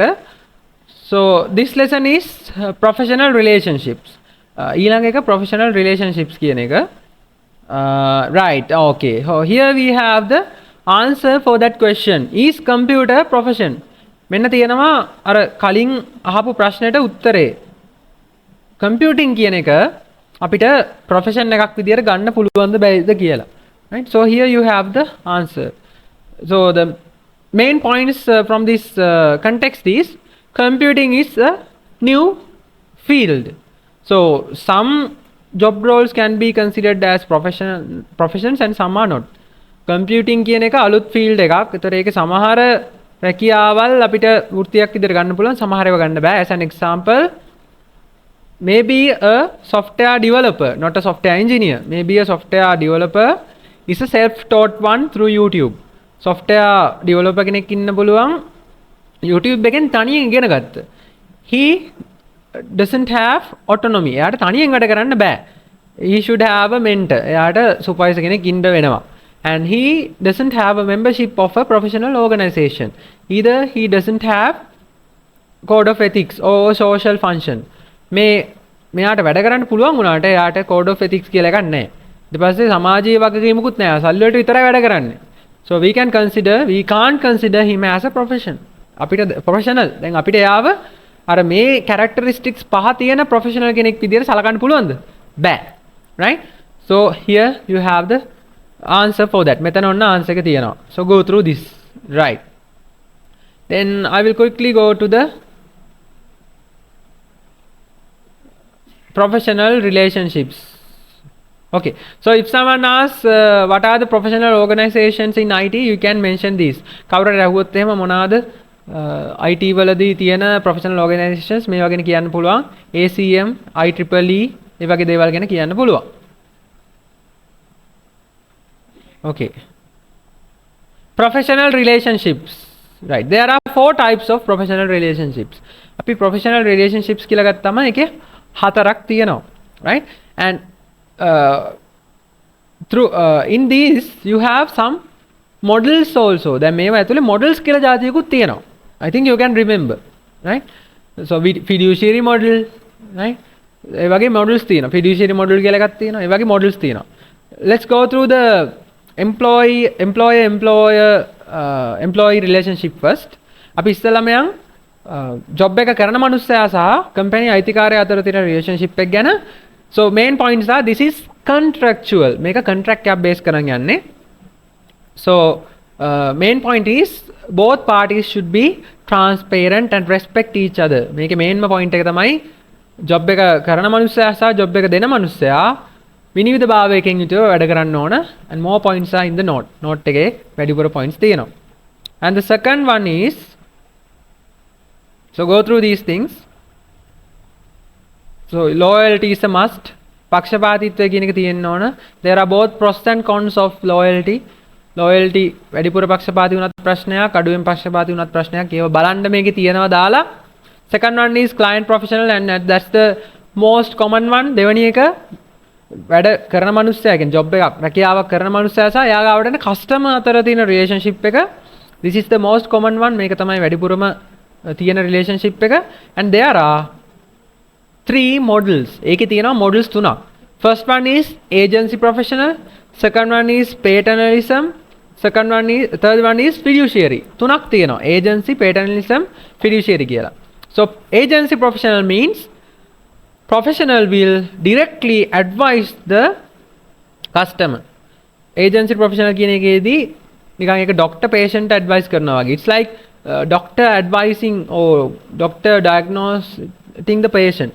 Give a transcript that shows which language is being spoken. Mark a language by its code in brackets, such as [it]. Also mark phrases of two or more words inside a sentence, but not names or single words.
[en] So this lesson is professional relationships. [si] ඊළඟ එක [en] professional relationships [si] කියන එක. [en] Right, okay. So here we have the answer for that question. Is computer profession? [si] මෙන්න තියෙනවා අර කලින් අහපු ප්‍රශ්නෙට උත්තරේ. computing කියන එක අපිට profession එකක් විදියට ගන්න පුළුවන්ද බැයිද කියලා. [en] Right? So here you have the answer. So the main points from this context is computing is a new field. So some job roles can be considered as professions and some are not. [si] Computing කියන එක අලුත් field එකක්. ඒතර ඒකේ සමහර රැකියාවල් අපිට වෘත්තියක් විදිහට ගන්න පුළුවන්, සමහර ඒවා ගන්න බෑ. [en] As an example, maybe a software developer, not a software engineer. Maybe a software developer is a self-taught one through YouTube. software developer [si] කෙනෙක් ඉන්න පුළුවන් YouTube එකෙන් තනියෙන් ඉගෙන ගත්ත. [en] He doesn't have autonomy. [si] එයාට තනියෙන් වැඩ කරන්න බෑ. [en] He should have a mentor. [si] එයාට supervisor කෙනෙක් ඉන්න වෙනවා. [en] And he doesn't have a membership of a professional organization. Either he doesn't have code of ethics or social function. [si] මෙයාට වැඩ කරන්න පුළුවන් වුණාට එයාට [en] code of ethics [si] කියලා එකක් නැහැ. ඊට පස්සේ සමාජීය වගකීමකුත් නැහැ. සල්ලි වලට විතරයි වැඩ කරන්නේ. [en] So we can't consider him as a profession. [si] අපිට professional. දැන් අපිට එයාව අර මේ characteristics පහ තියෙන professional කෙනෙක් විදියට සලකන්න පුළුවන්ද? බෑ. [en] Right? So here you have the answer for that. [si] මෙතන ඔන්න answer එක තියෙනවා. [en] So go through this. Right. Then I will quickly go to the professional relationships. Okay, so if someone asks what are the professional organizations in IT, you can mention these. [si] කවුරුහරි අහුවොත් එහෙම මොනවාද IT වලදී තියෙන [en] professional organizations [si] මේවා ගැන කියන්න පුළුවන්. ACM, IEEE ඒ වගේ දේවල් ගැන කියන්න පුළුවන්. [en] Okay. Professional relationships. Right. There are 4 types of professional relationships. [si] අපි [en] professional relationships [si] කියලා ගත්තම ඒකේ 4ක් තියෙනවා. [en] Right? And through in these you have some models also. [si] දැන් මේවා ඇතුලේ models කියලා જાතියකුත් තියෙනවා. [en] I think you can remember, right? So fiduciary model, right? [si] ඒ වගේ models තියෙනවා. [en] Fiduciary model [si] කියලා එකක් තියෙනවා. ඒ වගේ models තියෙනවා. [en] Let's go through the employee relationship first. [si] අපි ඉස්සෙල්ලාම යන් job එක කරන මනුස්සයා සහ company අයිතිකාරයා අතර තියෙන relationship එක ගැන. [en] So main points are this is contractual. [si] මේක contract එකක් base කරන් යන්නේ. [en] So main point is both parties should be transparent and respect each other. [si] මේකේ [en] main point [si] එක තමයි job එක කරන මනුස්සයා සහ job එක දෙන මනුස්සයා විනිවිද භාවයකින් යුතුව වැඩ කරන්න ඕන [en] and more points are in the note [si] එකේ වැඩිපුර points තියෙනවා. [en] And the second one is, so go through these things. So loyalty is a must. [si] පක්ෂපාතීත්වය කියන එක තියෙන්න ඕන. [en] There are both pros and cons of loyalty. [si] Loyalty වැඩිපුර පක්ෂපාතී වුණත් ප්‍රශ්නයක්, අඩුවෙන් පක්ෂපාතී වුණත් ප්‍රශ්නයක්. ඒව බලන්න මේකේ තියෙනවා දාලා. [en] Second one is client professional and that's the most common one. [si] දෙවෙනි එක වැඩ කරන මනුස්සයා කියන්නේ job එකක් රැකියාවක් කරන මනුස්සයා සහ එයා ගාවට එන customer අතර තියෙන relationship එක. [en] This is the most common one. [si] මේක තමයි වැඩිපුරම තියෙන relationship එක. [en] And there are 3 models. [si] ඒකේ තියෙනවා models 3ක්. [en] First one is agency professional, second one is paternalism, third one is fiduciary. [si] 3ක් තියෙනවා. [en] Agency, paternalism, fiduciary [si] කියලා. [en] So agency professional means professional will directly advise the customer. Agency professional [si] කියන එකේදී නිකන් එක [en] doctor patient advice [si] කරනවා වගේ. [en] It's like doctor advising or doctor diagnosing the patient.